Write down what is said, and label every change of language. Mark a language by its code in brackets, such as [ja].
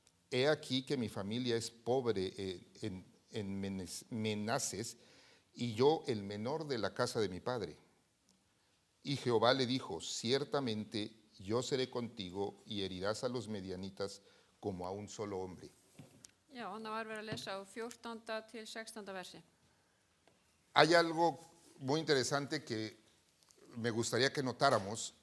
[es] He aquí que mi familia es pobre en Menases y yo el menor de la casa de mi padre. Y Jehová le dijo, ciertamente yo seré contigo y herirás a los medianitas como a un solo hombre. [is] Já, þannig var verið að lesa á 14. til 16. versi. [es] Hay algo muy interesante que me gustaría que notáramos.